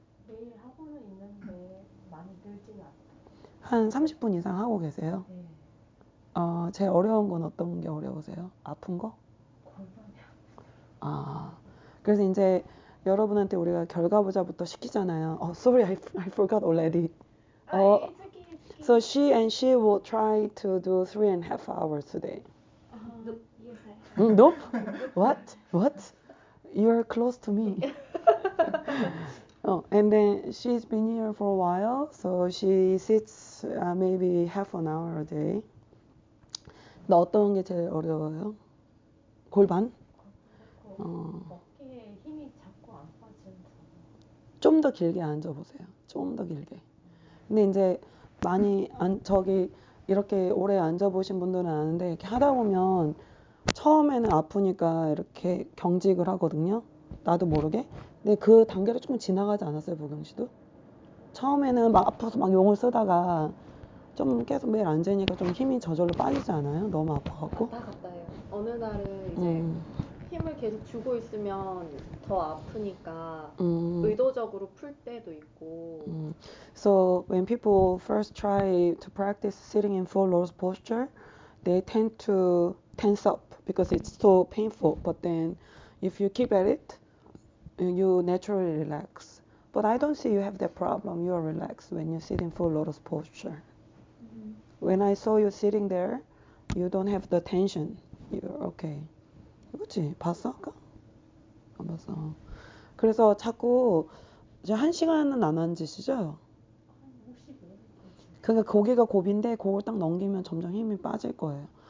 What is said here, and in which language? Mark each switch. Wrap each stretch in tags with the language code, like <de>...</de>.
<ko>매일 하고는 있는데 많이 늘지는 않아요. 한 30분 이상 하고 계세요? 네. 제일 어려운 건 어떤 게 어려우세요? 아픈 거? 골반이요. 그래서 이제 여러분한테 우리가 결과보자부터 시키잖아요.</ko> <en>Sorry, I forgot already. It's okay. So she will try to do 3.5 hours today. Yes, I have. Nope. What? You're close to me. Oh, and then she's been here for a while, so she sits maybe half an hour a day.</en> <ko>나 어떤 게 제일 어려워요? 골반? 어깨에 힘이 자꾸 안 빠지면서. 좀 더 길게 앉아보세요. 좀 더 길게. 근데 이제 많이 저기 이렇게 오래 앉아보신 분들은 아는데 이렇게 하다 보면 처음에는 아프니까 이렇게 경직을 하거든요. 나도 모르게. 근데 그 단계를 조금 지나가지 않았어요, 보경 씨도? 처음에는 막 아파서 막 용을 쓰다가 좀 계속 매일 앉으니까 좀 힘이 저절로 빠지지 않아요? 너무 아파갖고. 왔다 갔다 해요. 어느 날은 이제 힘을 계속 주고 있으면 더 아프니까 의도적으로 풀 때도 있고.</ko> <en>So when people first try to practice sitting in full lotus posture, they tend to tense up because it's so painful. But then if you keep at it, you naturally relax. But I don't see you have that problem. You are relaxed when you sit in full lotus posture. When I saw you sitting there, you don't have the tension. You're okay.</en> <ko>그치? 봤어? 아까? 안 봤어. 그래서 자꾸 이제 1시간은 안 앉으시죠? 그러니까 거기가 고비인데 그걸 딱 넘기면 점점 힘이 빠질 거예요.</ko>